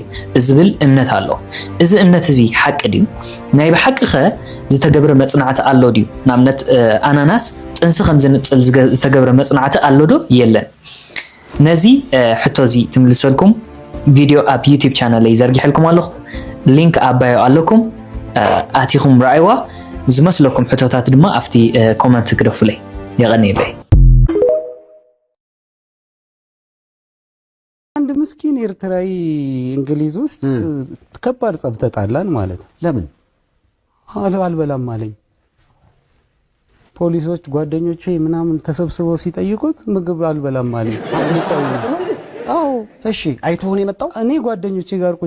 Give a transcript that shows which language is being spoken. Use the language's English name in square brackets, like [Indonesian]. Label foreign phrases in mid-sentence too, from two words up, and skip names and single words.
[Tigrinya] ዝብል እምነት ኣሎ እዚ እምነት እዚ ሓቂ ድዩ ናይ ብሓቂ ኸ ዝተገብረ መጽናዕቲ ኣሎ ድዩ ናምነት ኣናናስ ጥንሲ ከም ዝንፅል ዝተገብረ መጽናዕቲ ኣሎ ዶ የለን ነዚ ሕቶ እዚ ትምልሰልኩም ቪድዮ ኣብ ዩቲዩብ ቻናል ላይ ዘርጊሕልኩም ኣለኹ ሊንክ ኣባዮ ኣለኩም ኣቲኹም ራእይዋ ዝመስለኩም ሕቶታት ድማ ኣብቲ ኮመንት ክደፍለይ የቀኒለይ [Amharic] አንድ ምስኪን ኤርትራዊ እንግሊዝ ውስጥ ከባድ ጸብ ተጣላን ማለት ለምን አልበላም አለኝ ፖሊሶች ጓደኞቼ ምናምን ተሰብስበው ሲጠይቁት ምግብ አልበላም አለኝ አው እሺ አይቶን የመጣው እኔ ጓደኞቼ ጋር ቁጭ